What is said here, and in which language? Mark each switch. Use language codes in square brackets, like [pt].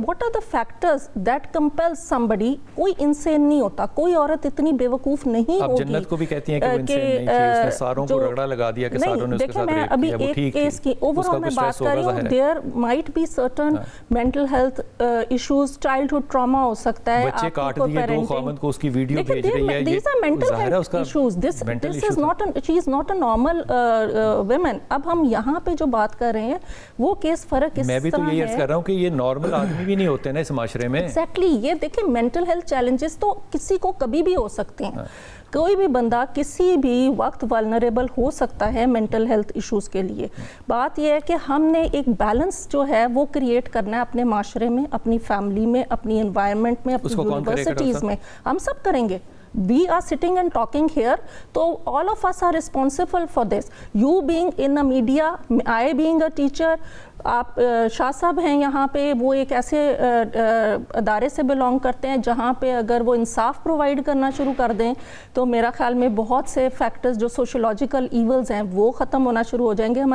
[en] What are the factors that compel somebody? [ur] کوئی unseen نہیں ہوتا, کوئی عورت اتنی بیوقوف نہیں ہوگی. آپ جنت کو بھی کہتی ہیں کہ وہ انسین نہیں تھی, اس نے ساروں کو رگڑا لگا دیا کہ ساروں نے اس کے ساتھ ریپ کیا, وہ ٹھیک تھی, اس کا اوورآل میں بات کر رہی ہوں. [en] there might be certain mental health issues, [ur] childhood trauma ہو سکتا ہے, بچے کاٹ دیے, دو خاوند کو اس کی ویڈیو بھیج رہی ہے, [en] these are mental health issues. This is not she is not a normal woman. [ur] اب ہم یہاں پہ جو بات کر رہے ہیں وہ کیس فرق اس طرح ہے. میں بھی تو یہی عرض کر رہا ہوں کہ یہ نارمل آدمی بھی نہیں ہوتے نا اس معاشرے میں. ایگزیکٹلی, یہ دیکھیں مینٹل ہیلتھ چیلنجز تو کسی کو کبھی بھی ہو سکتے ہیں. کوئی بھی بندہ کسی بھی وقت والنریبل ہو سکتا ہے مینٹل ہیلتھ ایشوز کے لیے. بات یہ ہے کہ ہم نے ایک بیلنس جو ہے وہ کریٹ کرنا ہے اپنے معاشرے میں, اپنی فیملی میں, اپنی انوائرمنٹ میں, اپنی یونیورسٹیز میں. ہم سب کریں گے. [en] We are sitting and talking here, so all of us are responsible for this. You being in the media, I being a teacher, [ur] آپ شاہ صاحب ہیں یہاں پہ, وہ ایک ایسے ادارے سے بلانگ کرتے ہیں جہاں پہ اگر وہ انصاف پرووائڈ کرنا شروع کر دیں تو میرا خیال میں بہت سے فیکٹرز جو سوشولوجیکل ایولز ہیں وہ ختم ہونا شروع ہو جائیں گے.